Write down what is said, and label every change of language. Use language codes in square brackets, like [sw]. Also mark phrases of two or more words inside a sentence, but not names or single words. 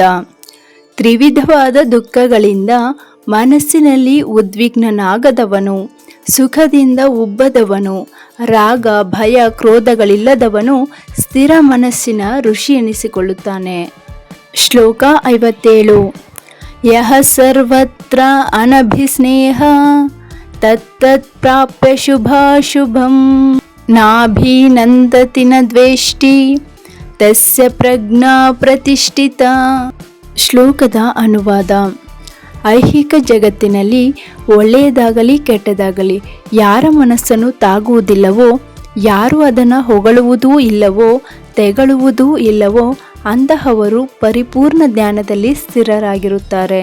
[kn] ತ್ರಿವಿಧವಾದ ದುಃಖಗಳಿಂದ ಮನಸ್ಸಿನಲ್ಲಿ ಉದ್ವಿಗ್ನನಾಗದವನು, ಸುಖದಿಂದ ಉಬ್ಬದವನು, ರಾಗ ಭಯ ಕ್ರೋಧಗಳಿಲ್ಲದವನು ಸ್ಥಿರ ಮನಸ್ಸಿನ ಋಷಿ ಎನಿಸಿಕೊಳ್ಳುತ್ತಾನೆ. ಶ್ಲೋಕ 57. [sa] ಯಹ ಸರ್ವತ್ರ ಅನಭಿಸ್ನೇಹ ತತ್ತತ್ ಪ್ರಾಪ್ಯ ಶುಭಾಶುಭಂ ನಾಭಿನಂದತಿ ನ ದ್ವೇಷ್ಟಿ ತಸ್ಯ ಪ್ರಜ್ಞಾ ಪ್ರತಿಷ್ಠಿತ. [kn] ಶ್ಲೋಕದ ಅನುವಾದ. ಐಹಿಕ ಜಗತ್ತಿನಲ್ಲಿ ಒಳ್ಳೆಯದಾಗಲಿ ಕೆಟ್ಟದಾಗಲಿ ಯಾರ ಮನಸ್ಸನ್ನು ತಾಗುವುದಿಲ್ಲವೋ, ಯಾರು ಅದನ್ನು ಹೊಗಳುವುದೂ ಇಲ್ಲವೋ ತೆಗಳುವುದೂ ಇಲ್ಲವೋ ಅಂತಹವರು ಪರಿಪೂರ್ಣ ಜ್ಞಾನದಲ್ಲಿ ಸ್ಥಿರರಾಗಿರುತ್ತಾರೆ.